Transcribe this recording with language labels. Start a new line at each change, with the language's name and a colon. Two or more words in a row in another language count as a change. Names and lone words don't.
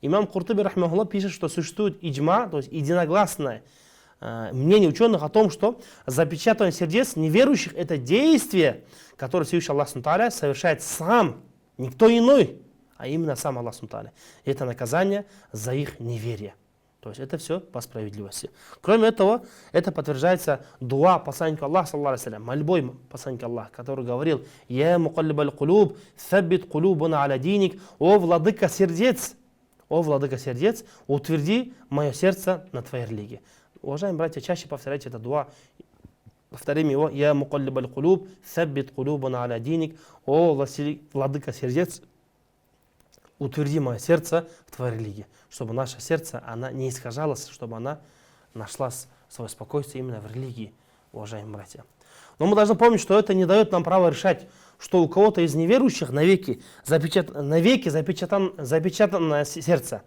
Russian: Имам Куртуби, рахмахуллах, пишет, что существует иджма, то есть единогласное мнение ученых о том, что запечатывание сердец неверующих — это действие, которое Всевышний Аллах Субхану совершает сам, никто иной, а именно сам Аллах Субхану. И это наказание за их неверие. То есть это все по справедливости. Кроме этого, это подтверждается дуа посланника Аллаха,
Arabic: صلى الله عليه وسلم,
Russian: мольбой посланника Аллаха, который говорил:
Arabic: «يا مقلب القلوب ثبت قلوبنا على دينك».
Russian: О владыка сердец, утверди мое сердце на твоей религии. Уважаемые братья, чаще повторяйте это дуа. Повторим его:
Arabic: «يا مقلب القلوب ثبت قلوبنا على دينك».
Russian: О владыка сердец, утверди мое сердце в твоей религии, чтобы наше сердце, она не искажалась, чтобы она нашла свое спокойствие именно в религии, уважаемые братья. Но мы должны помнить, что это не дает нам права решать, что у кого-то из неверующих навеки запечатано сердце.